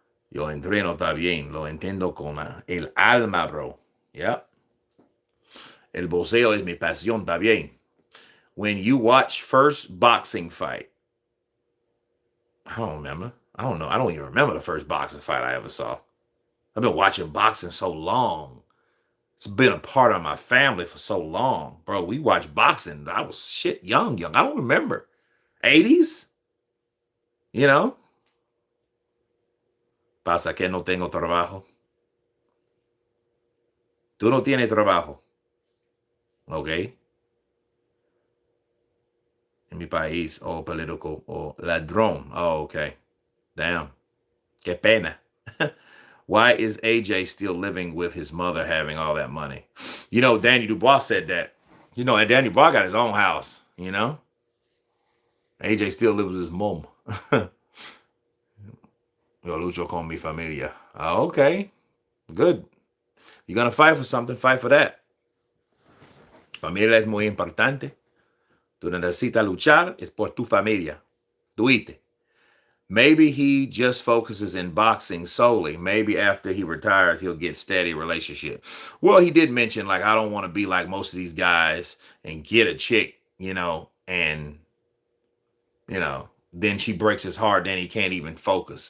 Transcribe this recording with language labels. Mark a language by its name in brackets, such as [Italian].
[Spanish] Yo entreno está bien, lo entiendo con el alma, bro. Yeah. El boxeo es mi pasión, está bien. [English] When you watch first boxing fight, I don't remember. I don't know. I don't even remember the first boxing fight I ever saw. I've been watching boxing so long. It's been a part of my family for so long. Bro, we watched boxing. I was young. I don't remember. 80s? [Spanish] Pasa que no tengo trabajo. Tú no tienes trabajo. Okay? En mi país, político, ladrón. [English] Oh, okay. Damn. [Spanish] Qué pena. [English] Why is AJ still living with his mother having all that money? Danny Dubois said that. And Danny Dubois got his own house, And AJ still lives with his mom. [Spanish] Yo lucho con mi familia. [English] Okay, good. You're gonna fight for something, fight for that. [Spanish] Familia es muy importante. Tú necesitas luchar, es por tu familia. Duite. [English] Maybe he just focuses in boxing solely. Maybe after he retires, he'll get steady relationship. Well, he did mention, like, I don't want to be like most of these guys and get a chick, and, then she breaks his heart, then he can't even focus.